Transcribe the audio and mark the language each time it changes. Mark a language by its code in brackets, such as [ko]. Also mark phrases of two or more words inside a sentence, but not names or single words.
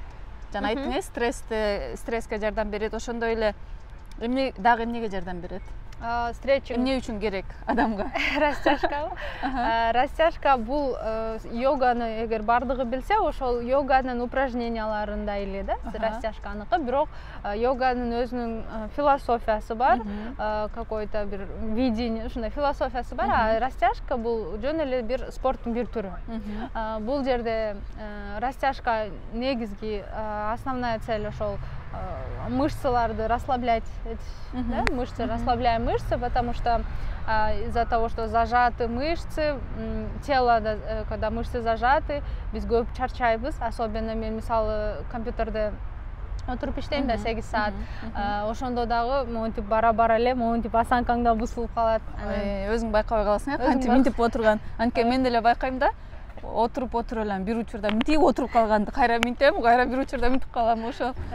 [ky] Жана айттыңыз, стресске жардам берет, ошондой эле эмнеге жардам берет? Стретчинг эмне үчүн керек адамга? Растяжка. Растяжка бул йоганы эгер бардыгы билсе, ошол йоганын упражненияларында эле да, растяжканыкы. Бирок йоганын өзүнүн философиясы бар, какой-то бир видение, ушундай философиясы бар. А растяжка бул жөн эле бир спорттун бир түрү. Бул жерде растяжка негизги [ru] основная цель [ky] ошол [ru] мышцаларды расслаблять, [ky] да? [ru] Мышцы, расслабляем мышцы, потому что из-за того, что зажаты мышцы, тело, когда мышцы зажаты, [ky] биз көп чарчайбыз, особенно мен мисалы компьютерде отуруп иштейм да 8 саат. Ошондо дагы монтип бара-бара эле, монтип осанкаңда бузулуп калат. Өзүң байкабай каласың, кантип минтип отурган. Анткени мен деле байкайм да. Отуруп элем, бир учурда минтип отуруп калганды кайра минтем, кайра бир учурда минтип калам, ошол.